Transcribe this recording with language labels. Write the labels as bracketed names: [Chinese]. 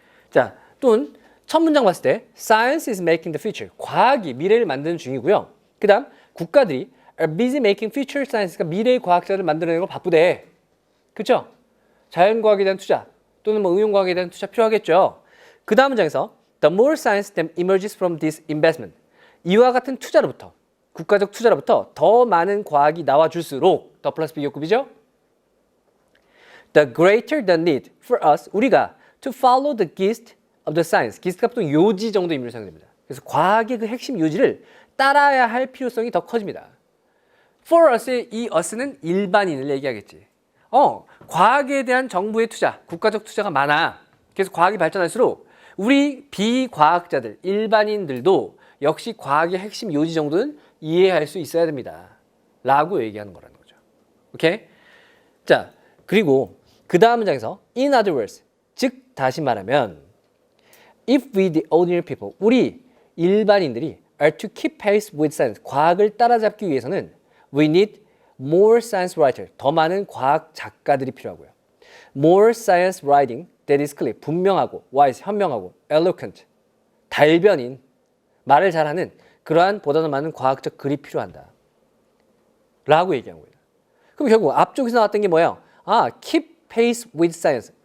[Korean] 자, 또는 첫 문장 봤을 때 [English] Science is making the future. [Korean] 과학이 미래를 만드는 중이고요. 그 다음 국가들이 [English] are busy making future science [Korean] 가 미래의 과학자를 만들어내는 걸 바쁘대. 그렇죠? 자연과학에 대한 투자 또는 뭐 응용과학에 대한 투자 필요하겠죠. 그 다음 문장에서 [English] The more science that emerges from this investment. [Korean] 이와 같은 투자로부터, 국가적 투자로부터 더 많은 과학이 나와줄수록 더 플러스 비교급이죠. [English] The greater the need for us, [Korean] 우리가 [English] to follow the gist of the science. [Korean] gist가 보통 요지 정도 의미로 사용됩니다. 그래서 과학의 그 핵심 요지를 따라야 할 필요성이 더 커집니다. For us의 이 us는 일반인을 얘기하겠지. 과학에 대한 정부의 투자, 국가적 투자가 많아. 그래서 과학이 발전할수록 우리 비과학자들, 일반인들도 역시 과학의 핵심 요지 정도는 이해할 수 있어야 됩니다. 라고 얘기하는 거라는 거죠. 오케이? [English] 자, 그리고 그 다음 문장에서 in other words, [Korean] 즉 다시 말하면 [English] if we the ordinary people, [Korean] 우리 일반인들이 [English] are to keep pace with science, [Korean] 과학을 따라잡기 위해서는 [English] we need more science writer, [Korean] 더 많은 과학 작가들이 필요하고요. [English] more science writing that is clear, [Korean] 분명하고, wise, 현명하고, eloquent, 달변인, 말을 잘하는 그러한 보다 더 많은 과학적 글이 필요한다. 라고 얘기한 거예요. 그럼 결국 앞쪽에서 나왔던 게 뭐예요? [English] keep pace with science.